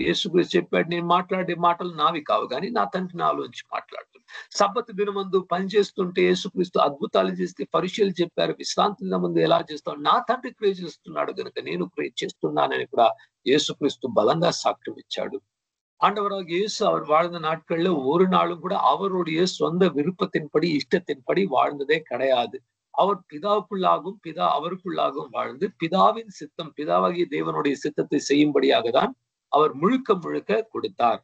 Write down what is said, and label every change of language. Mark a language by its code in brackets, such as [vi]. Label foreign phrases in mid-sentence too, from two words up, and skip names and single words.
[te] యేసుక్రీస్తు చెప్పాడు, నేను మాట్లాడే మాటలు నావి కావు, కానీ నా తండ్రి నాలోంచి మాట్లాడుతున్నాడు. సబ్బతు దినమందు పని చేస్తుంటే యేసుక్రీస్తు అద్భుతాలు చేస్తే పరిచయాలు చెప్పారు. విశ్రాంతి దినమందు ఎలా చేస్తాడు, నా తండ్రి క్రియ చేస్తున్నాడు కనుక నేను క్రియ చేస్తున్నానని కూడా యేసుక్రీస్తు బలంగా సాక్ష్యం ఇచ్చాడు. [ta] ஆண்டவராக இயேசு அவர் வாழ்ந்த நாட்கள்ல ஒரு நாளும் கூட அவருடைய சொந்த விருப்பத்தின்படி இஷ்டத்தின்படி வாழ்ந்ததே கிடையாது. அவர் பிதாவுக்குள்ளாகவும் பிதா அவருக்குள்ளாகவும் வாழ்ந்து பிதாவின் சித்தம், பிதாவாகிய தேவனுடைய சித்தத்தை செய்யும்படியாக தான் அவர் முழுக்க முழுக்க கொடுத்தார்.